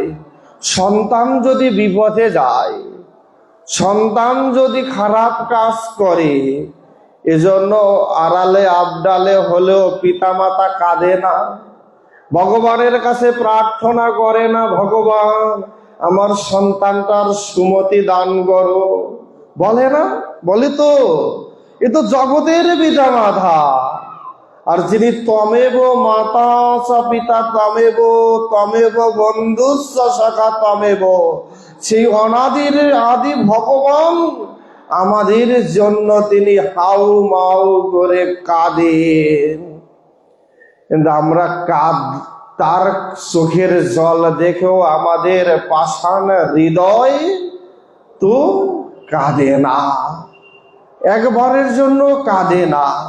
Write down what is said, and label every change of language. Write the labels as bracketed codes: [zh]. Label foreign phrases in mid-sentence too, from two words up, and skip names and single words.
[bn] সন্তান যদি বিপথে যায়, সন্তান যদি খারাপ কাজ করে, এজন্য আড়ালে আবডালে হলেও পিতামাতা কাঁদে না, ভগবানের কাছে প্রার্থনা করে না, ভগবান আমার সন্তানটার সুমতি দান করো? বলে না? বলে তো। এ তো জগতের পিতা মাতা। আর যিনি [sa] তমেব মাতা চ পিতা তমেব, তমেব বন্ধু চ সখা তমেব, [bn] সেই অনাদির আদি ভগবান আমাদের জন্য তিনি হাউ মাউ করে কাঁদেন। কিন্তু আমরা তার চোখের জল দেখেও আমাদের পাষাণ হৃদয় তো কাঁদে না, একবারের জন্য কাঁদে না।